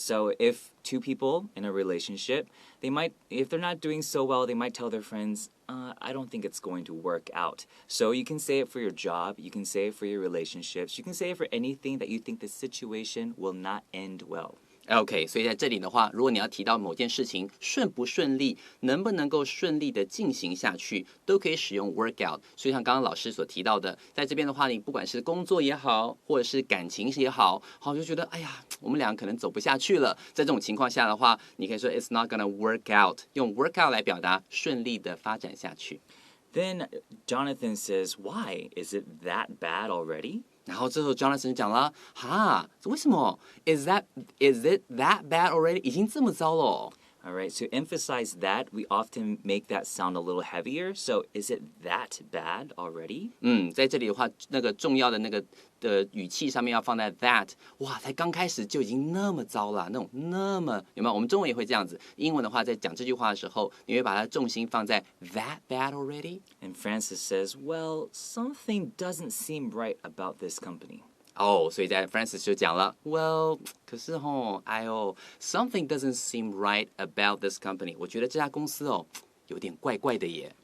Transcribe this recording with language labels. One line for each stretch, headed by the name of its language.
English: So if two people in a relationship, if they're not doing so well, they might tell their friends, I don't think it's going to work out. So you can say it for your job, you can say it for your relationships, you can say it for anything that you think the situation will not end well.OK,
Chinese: 所以在这里的话，如果你要提到某件事情顺不顺利，能不能够顺利的进行下去，都可以使用 work out。所以像刚刚老师所提到的，在这边的话，你不管是工作也好，或者是感情也好，就觉得我们俩可能走不下去了。在这种情况下的话，你可以说
English: It's not gonna work out，
Chinese: 用 work out 来表达顺利的发展下去。
English: Then Jonathan says, why? Is it that bad already?
Chinese: 然后这时候 Jonathan 讲了，哈，为什么
English: is it that bad already？
Chinese: 已经这么糟了哦。
English: All right, to emphasize that, we often make that sound a little heavier. So, is it that bad already?
Chinese: 在这里的话，那个重要的那个的语气上面要放在 that， 哇，才刚开始就已经那么糟了，那种那么有没有？我们中文也会这样子，英文的话，在讲这句话的时候，你会把它重心放在
English: that bad already。 And Francis says, well, something doesn't seem right about this company.
Chinese: 所以在 Francis 就讲了 ，Well， 可是
English: something doesn't seem right about this company。
Chinese: 我觉得这家公司有点怪怪的耶。